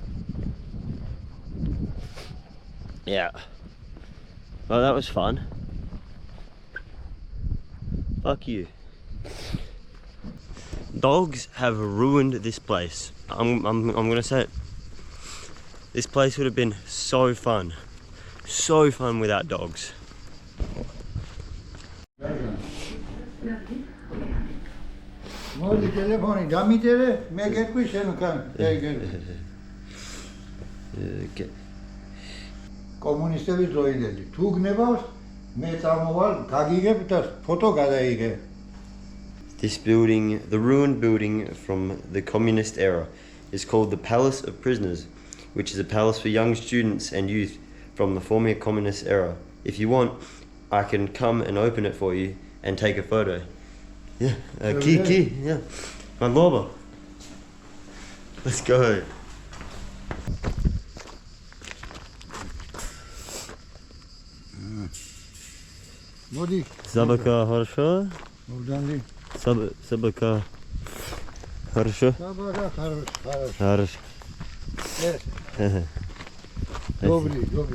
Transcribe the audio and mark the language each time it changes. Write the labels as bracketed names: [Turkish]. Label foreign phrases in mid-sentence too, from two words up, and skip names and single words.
[English] Yeah. Well, that was fun. Fuck you. Dogs have ruined this place. I'm gonna say it. This place would have been so fun without dogs. [Georgian] კომუნისტები დროინდელი თუ გნებავს მე წამოვალ გაგიგებ და ფოტო გადაიღე. [English] This building, the ruined building from the communist era, is called the Palace of Prisoners, which is a palace for young students and youth from the former communist era. If you want, I can come and open it for you and take a photo. Yeah, key, yeah. Van lobo. Let's go. [Russian] Води. Собака хорошо? Богдан, Собака хорошо? собака хорош. Хорошо. Добрый, добрый.